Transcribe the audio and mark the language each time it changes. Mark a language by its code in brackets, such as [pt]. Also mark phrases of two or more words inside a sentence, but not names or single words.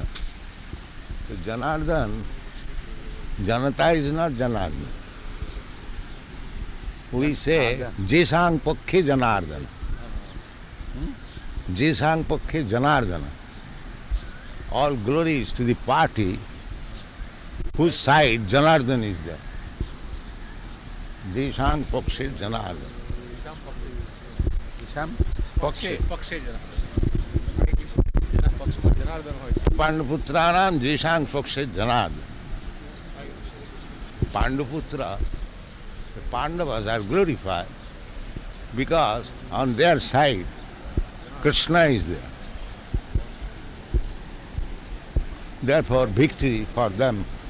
[en] So Janardhan, Janata is not Janardhan. We say [sa] येषां पक्षे जनार्दन. येषां पक्षे जनार्दन. [en] All glory is to the party whose side Janardhan is there. [sa] येषां पक्षे जनार्दन. Isham. Pakshe. पक्षे जनार्दन। पक्षे जनार्दन [gu] હોય છે. [sa] पाण्डुपुत्राणां येषां पक्षे जनार्दन. Panduputra, [en] the Pandavas are glorified because on their side Krishna is there. Therefore victory for them.